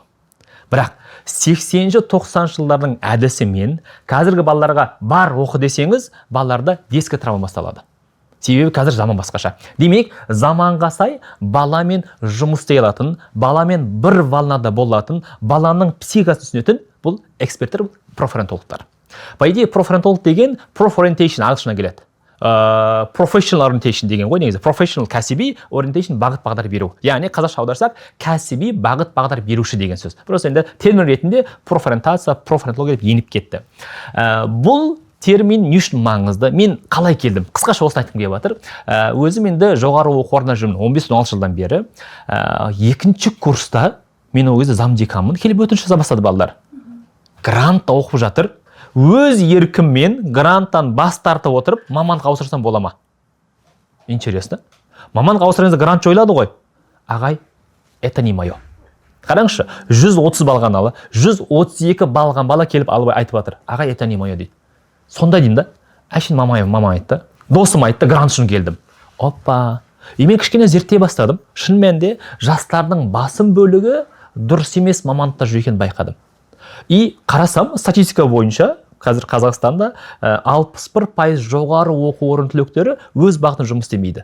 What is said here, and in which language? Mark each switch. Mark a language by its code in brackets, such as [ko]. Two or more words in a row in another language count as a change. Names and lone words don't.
[kk] Бірақ 80-90 жылдардың әдісімен қазіргі балаларға бар оқы десеңіз, балаларда ескі травма басталады. Себебі қазір заман басқаша. Демек, заманға сай баламен жұмыс істей алатын, баламен бір волнада болатын, баланың психикасын түсінетін бұл эксперттер, бұл профориентологтар. [ru] По идее, [kk] профориентолог деген профориентейшн ағылшыннан келеді. [en] Professional orientation [kk] деген ғой негізі. Professional кәсіби orientation бағыт бағдар беру. Яғни қазақша аударсақ, кәсіби бағыт бағдар беруші деген сөз. Просто енді термин ретінде профориентация, профориентология деп еніп кетті. Бұл термин не үшін маңызды? Мен қалай келдім? Қысқаша осыны айтқым келіп жатыр. Өзім енді жоғары оқу орнында жүрмін 15-16 жылдан бері. Екінші курста мен ол кезде замдеканмын. Келіп өтініш жаза бастады балалар. Грантта оқып жатыр. Өз еркіммен гранттан бас тартып отырып, мамандыққа ауыстырсам бола ма? [ru] Интересно. [kk] Мамандыққа ауыстырсаңыз грант жойылады ғой. Ағай, [ru] это не мое. [kk] Қараңызшы, 130 балған алы, 132 балған бала келіп алып айтып жатыр. Ағай, [ru] это не мое дейді. [kk] Сонда деймін да, әшін мама айтты, досым айтты, грант үшін келдім. Опа. Мен кішкене зерттей бастадым. Шын мәнінде жастардың басым бөлігі дұрыс емес мамандықта жүр екенін байқадым. И қарасам, статистика бойынша, қазір Қазақстанда 61% жоғары оқу орын түлектері өз бағытын жұмыс істемейді.